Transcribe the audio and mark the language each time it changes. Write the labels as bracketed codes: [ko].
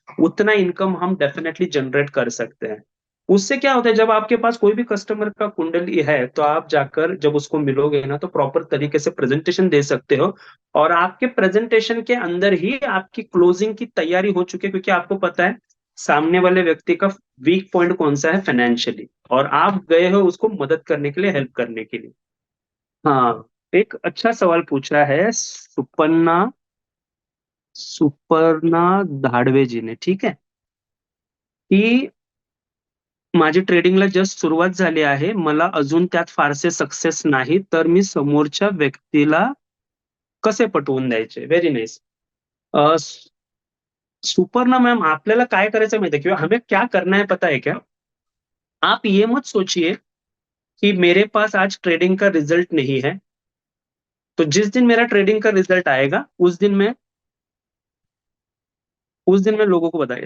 [hi] उतना इनकम हम definitely generate कर सकते हैं। उससे क्या होता है, जब आपके पास कोई भी कस्टमर का कुंडली है, तो आप जाकर जब उसको मिलोगे ना, तो प्रॉपर तरीके से प्रेजेंटेशन दे सकते हो। और आपके प्रेजेंटेशन के अंदर ही आपकी क्लोजिंग की तैयारी हो चुकी है, क्योंकि आपको पता है सामने वाले व्यक्ति का वीक पॉइंट कौन सा है फाइनेंशियली, और आप गए हो उसको मदद करने के लिए, हेल्प करने के लिए। हाँ, एक अच्छा सवाल पूछा है सुपन्ना, सुपर्णा धाडवे जी ने, ठीक है, [mr] की माझी ट्रेडिंगला जस्ट सुरुवात झाली आहे, मला अजून त्यात फारसे सक्सेस नाही, तर मी समोरच्या व्यक्तीला कसे पटवून द्यायचे? [en] Very nice. [hi] सुपर्णा मैम, [mr] आपल्याला काय करायचं माहिती [hi] है, किंवा हमें क्या करना है पता है क्या? आप ये मत सोचिए कि मेरे पास आज ट्रेडिंग का रिजल्ट नहीं है, तो जिस दिन मेरा ट्रेडिंग का रिजल्ट आएगा, उस दिन मैं लोगों को बताया।